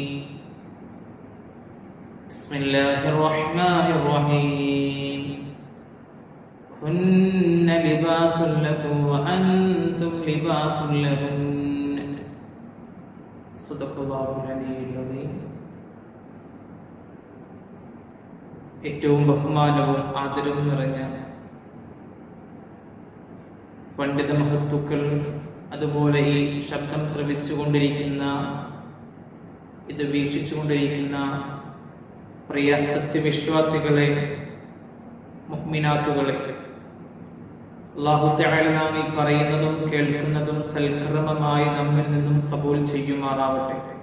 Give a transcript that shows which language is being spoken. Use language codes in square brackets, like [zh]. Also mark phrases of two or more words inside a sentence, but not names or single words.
[ar] بسم الله الرحمن الرحيم. هن لباس لكم وأنتم لباس لهن. صدق الله العلي العظيم. [ml] ഏറ്റവും ബഹുമാനവും ആദരവും നിറഞ്ഞ പണ്ഡിത മഹത്തുക്കൾ, അതുപോലെ ഈ ശബ്ദം ശ്രവിച്ചുകൊണ്ടിരിക്കുന്ന, ഇത് വീക്ഷിച്ചുകൊണ്ടിരിക്കുന്ന പ്രിയ സത്യവിശ്വാസികളെ, മുഅ്മിനാത്തുകളെ, [ar] الله تعالى [ml] നാം ഈ പറയുന്നതും കേൾക്കുന്നതും സൽക്രമമായി നമ്മിൽ നിന്നും ഖബൂൽ ചെയ്യുമാറാവട്ടെ.